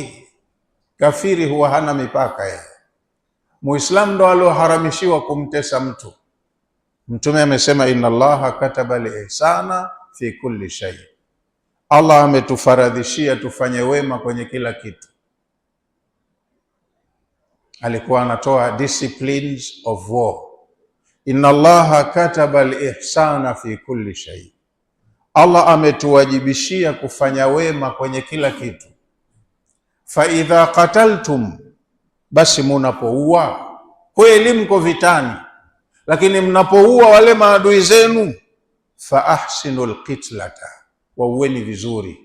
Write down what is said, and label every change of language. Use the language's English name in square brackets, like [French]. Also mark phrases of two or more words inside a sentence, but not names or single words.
[Swahili] Kafiri huwa hana mipaka yeye. Muislamu ndo alioharamishiwa kumtesa mtu. Mtume amesema, [Arabic] إن الله كتب الإحسان في كل شيء, [Swahili] Allah ametufaradhishia tufanye wema kwenye kila kitu. Alikuwa anatoa [English] disciplines of war. [Arabic] إن الله كتب الإحسان في كل شيء, [Swahili] Allah ametuwajibishia kufanya wema kwenye kila kitu. [Arabic] فإذا قتلتم, [Swahili] basi munapoua, kweli mko vitani, lakini mnapoua wale maadui zenu, [Arabic] فأحسنوا القتلة, [Swahili] waueni vizuri.